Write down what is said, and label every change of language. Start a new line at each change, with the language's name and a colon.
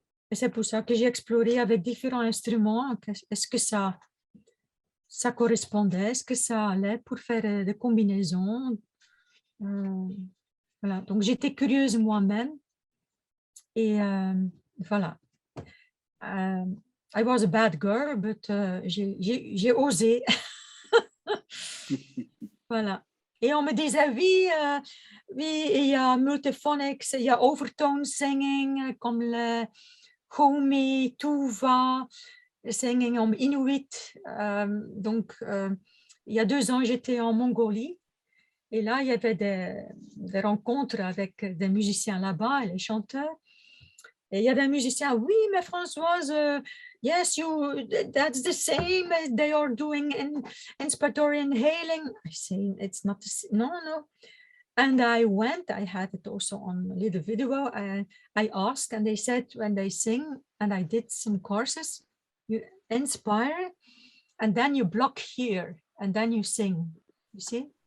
French: Et c'est pour ça que j'ai exploré avec différents instruments. Est-ce que ça correspondait? Est-ce que ça allait pour faire des combinaisons? Voilà. Donc, j'étais curieuse moi-même. Et voilà.
English: I was a bad girl, but
French: j'ai osé. Voilà. Et on me disait, oui, il y a multiphonics, il y a overtone singing, comme le Homi, Tuva, singing en Inuit. Donc, il y a 2 ans, j'étais en Mongolie. Et là, il y avait des rencontres avec des musiciens là-bas, les chanteurs. Et il y a des musiciens, oui, mais Françoise,
English: yes, that's the same as they are doing in inspiratory inhaling. I say, it's not, no. And I went, I had it also on a little video, I asked, and they said when they sing, and I did some courses, you inspire, and then you block here, and then you sing, you see?